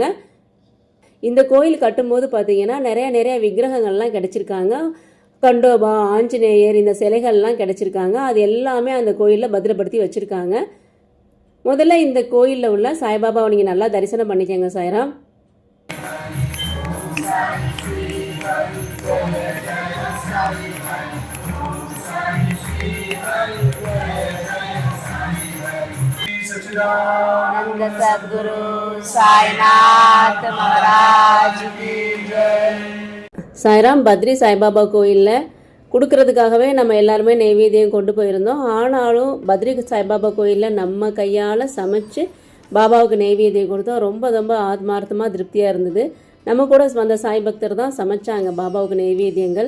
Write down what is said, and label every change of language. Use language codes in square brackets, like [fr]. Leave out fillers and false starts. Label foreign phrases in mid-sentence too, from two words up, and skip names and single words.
[ta] இந்த கோயில் கட்டும்போது பார்த்தீங்கன்னா நிறைய விக்கிரகங்கள்லாம் கிடச்சிருக்காங்க. கண்டோபா, ஆஞ்சநேயர், இந்த சிலைகள்லாம் கிடச்சிருக்காங்க. அது எல்லாமே அந்த கோயிலில் பத்திரப்படுத்தி வச்சுருக்காங்க. முதல்ல இந்த கோயிலில் உள்ள சாய்பாபாவை நீங்கள் நல்லா தரிசனம் பண்ணிக்கங்க சாய்ராம். [hi] नंद सद्गुरु साईनाथ महाराज की जय. [ta] சாய்ராம், பத்ரி சாய்பாபா கோயிலில் கொடுக்கறதுக்காகவே நம்ம எல்லாருமே நெய்வேத்தியம் கொண்டு போயிருந்தோம். ஆனாலும் பத்ரி சாய்பாபா கோயிலில் நம்ம கையால் சமைச்சு பாபாவுக்கு நெய்வேத்தியம் கொடுத்தோம். ரொம்ப ஆத்மார்த்தமாக திருப்தியாக இருந்தது. நம்ம கூட வந்த சாய் பக்தர் தான் சமைச்சாங்க பாபாவுக்கு நெய்வேத்தியங்கள்.